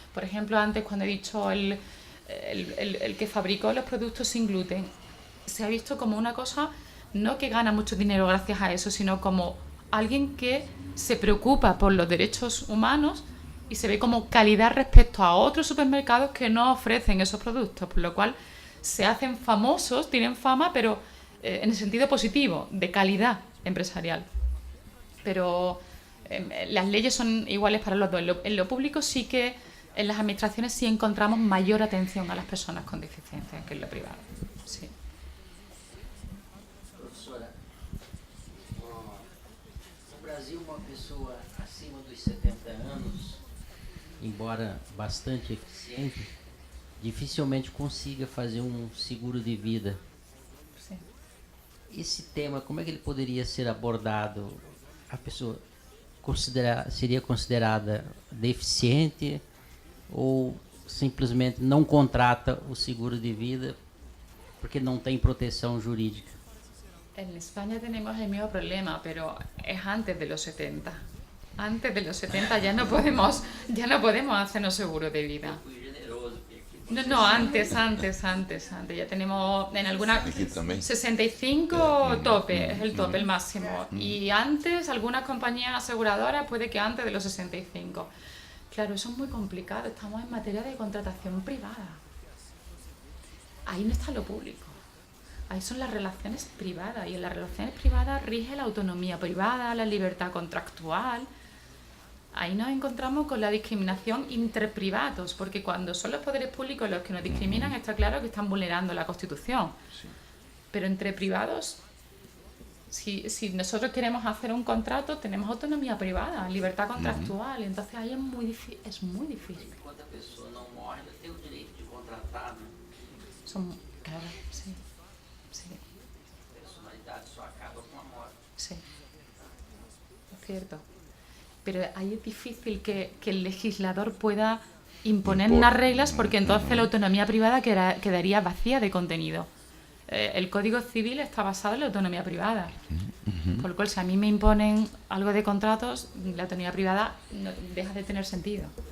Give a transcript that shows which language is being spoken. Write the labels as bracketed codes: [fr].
[es] Por ejemplo, antes cuando he dicho el que fabricó los productos sin gluten, se ha visto como una cosa, no que gana mucho dinero gracias a eso, sino como alguien que se preocupa por los derechos humanos y se ve como calidad respecto a otros supermercados que no ofrecen esos productos, por lo cual se hacen famosos, tienen fama, pero en el sentido positivo, de calidad empresarial. Pero las leyes son iguales para los dos. En lo público sí que, en las administraciones sí encontramos mayor atención a las personas con deficiencia que en lo privado. Sí. [pt] Professora, no Brasil, uma pessoa acima dos 70 anos, embora bastante eficiente, dificilmente consiga fazer seguro de vida. [es] Sí. [pt] Esse tema, como é que ele poderia ser abordado? A pessoa seria considerada deficiente ou simplesmente não contrata o seguro de vida porque não tem proteção jurídica? [es] En España tenemos el mismo problema, pero es antes de los 70. Antes de los 70 ya no podemos hacernos seguro de vida. No, antes. Ya tenemos en alguna... [pt] Aquí también. [es] 65 tope, es el tope, el máximo. Y antes, algunas compañías aseguradoras puede que antes de los 65. Claro, eso es muy complicado. Estamos en materia de contratación privada. Ahí no está lo público. Ahí son las relaciones privadas. Y en las relaciones privadas rige la autonomía privada, la libertad contractual. Ahí nos encontramos con la discriminación interprivados, porque cuando son los poderes públicos los que nos discriminan, está claro que están vulnerando la Constitución. Sí. Pero entre privados, si nosotros queremos hacer un contrato, tenemos autonomía privada, libertad contractual, entonces ahí es muy difícil. [pt] Enquanto a pessoa não morre, ela tem o direito de contratar, né? [es] Claro, sí. [pt] A personalidade só acaba com a morte. [es] Sí, es cierto. Pero ahí es difícil que el legislador pueda imponer unas reglas, porque entonces la autonomía privada quedaría vacía de contenido. El Código Civil está basado en la autonomía privada. Por lo cual, si a mí me imponen algo de contratos, la autonomía privada deja de tener sentido.